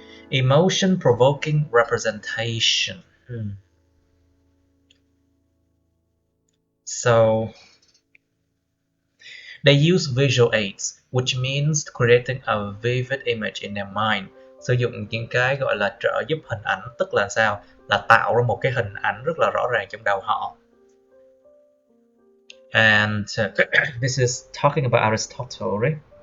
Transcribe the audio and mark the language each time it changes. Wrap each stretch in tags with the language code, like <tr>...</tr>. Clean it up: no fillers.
<en>Emotion-provoking representation. So, they use visual aids, which means creating a vivid image in their mind.</en> <vi>Sử dụng những cái gọi là trợ giúp hình ảnh, tức là sao? Là tạo ra một cái hình ảnh rất là rõ ràng trong đầu họ.</vi> <en>And this is talking about Aristotle, right?</en>